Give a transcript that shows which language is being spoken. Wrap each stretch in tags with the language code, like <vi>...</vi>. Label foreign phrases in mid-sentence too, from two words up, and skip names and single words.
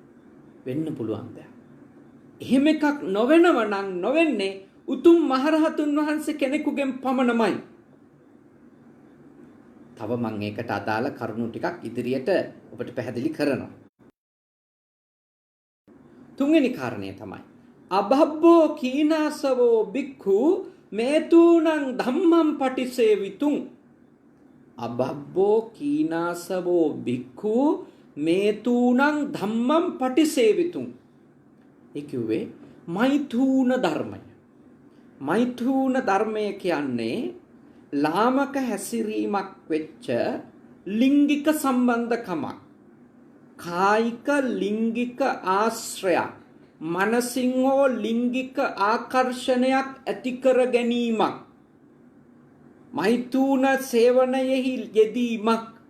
<si>එහෙම එකක් නොවෙනව නම් නොවෙන්නේ උතුම් මහරහතුන් වහන්සේ කෙනෙකුගෙන් පමණමයි. තව මම ඒකට අදාළ කරුණු ටිකක් ඉදිරියට ඔබට පැහැදිලි කරනවා. තුන්වෙනි කාරණය තමයි</si> <pi>අබබ්බෝ කීනාසවෝ බික්ඛු මේතුනං ධම්මං පටිසේවිතුං. අබබ්බෝ කීනාසවෝ බික්ඛු මේතුනං ධම්මං පටිසේවිතුං.</pi> <si>ඒ කිව්වේ මෛථූන ධර්මය. මෛථූන ධර්මය කියන්නේ ලාමක හැසිරීමක් වෙච්ච ලිංගික සම්බන්ධකමක්. කායික ලිංගික ආශ්‍රයක්, මනසින් හෝ ලිංගික ආකර්ෂණයක් ඇති කර ගැනීමක්, මෛථූන සේවනයෙහි යෙදීමක්.</si>